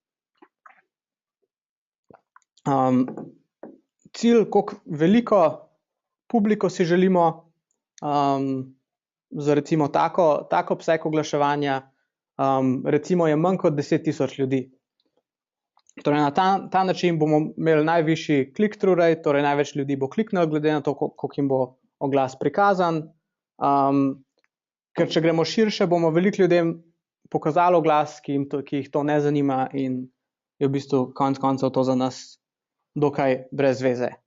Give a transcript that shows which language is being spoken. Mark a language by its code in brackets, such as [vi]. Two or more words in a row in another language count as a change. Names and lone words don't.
[sl] Cilj, koliko veliko publiko si želimo za recimo tako obseg oglaševanja, recimo je manj kot 10.000 ljudi. Torej na ta način bomo imeli najvišji [en] click-through rate, [sl] torej največ ljudi bo kliknilo, glede na to, koliko jim bo oglas prikazan. Ker če gremo širše, bomo veliko ljudem pokazali oglas, ki jih to ne zanima in je v bistvu konec koncev to za nas dokaj brez veze.